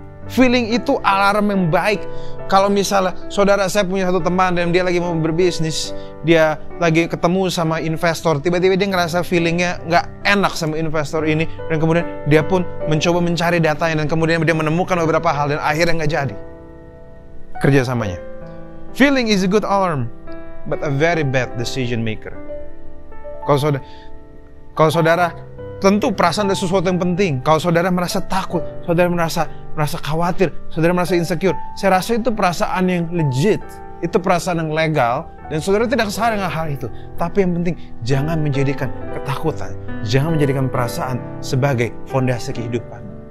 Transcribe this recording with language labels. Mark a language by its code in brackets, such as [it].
[id] Feeling itu alarm yang baik. Kalau misalnya saudara, saya punya satu teman dan dia lagi mau berbisnis, dia lagi ketemu sama investor, tiba-tiba dia ngerasa feelingnya nggak enak sama investor ini, dan kemudian dia pun mencoba mencari datanya, dan kemudian dia menemukan beberapa hal dan akhirnya nggak jadi kerjasamanya. [en] Feeling is a good alarm, but a very bad decision maker. [id] Kalau saudara tentu perasaan adalah sesuatu yang penting. Kalau saudara merasa takut, saudara merasa khawatir, saudara merasa insecure, saya rasa itu perasaan yang legit, itu perasaan yang legal, dan saudara tidak salah dengan hal itu. Tapi yang penting, jangan menjadikan ketakutan, jangan menjadikan perasaan sebagai fondasi kehidupan.